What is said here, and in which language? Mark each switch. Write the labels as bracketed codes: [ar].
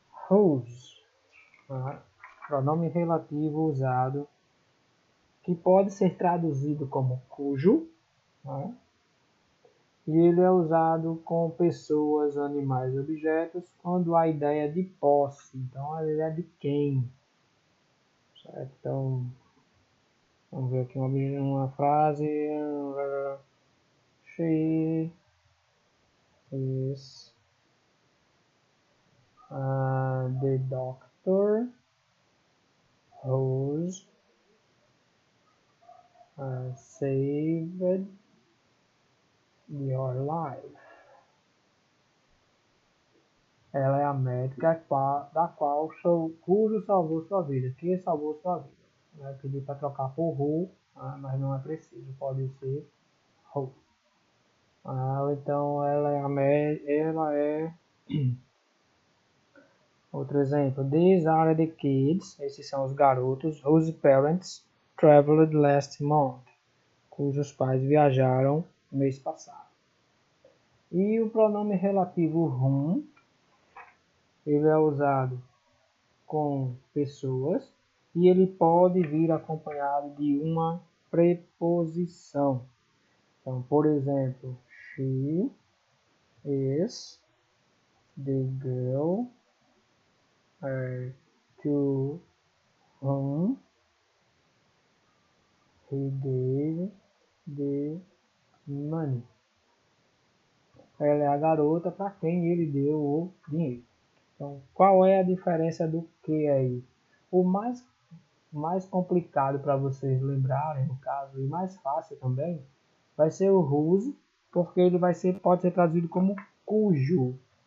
[pt] Whose, pronome relativo usado, que pode ser traduzido como cujo, e ele é usado com pessoas, animais e objetos quando há ideia de posse. Então, ele é de quem? Certo? Então, vamos ver aqui uma frase. [en] She is the doctor who's saved your life. [pt] Ela é a médica da qual cujo salvou sua vida. Que salvou sua vida. Vai pedir para trocar por who, mas não é preciso. Pode ser who. Então ela é outro exemplo. [en] These are the kids. [pt] Esses são os garotos [en] whose parents traveled last month. [pt] Cujos pais viajaram no mês passado. E o pronome relativo whom, ele é usado com pessoas e ele pode vir acompanhado de uma preposição. Então, por exemplo, [en] she is the girl to whom he gave the money. [pt] Ela é a garota para quem ele deu o dinheiro. Então, qual é a diferença do que aí? O mais complicado para vocês lembrarem, no caso, e mais fácil também, vai ser o whose, porque ele pode ser traduzido como cujo.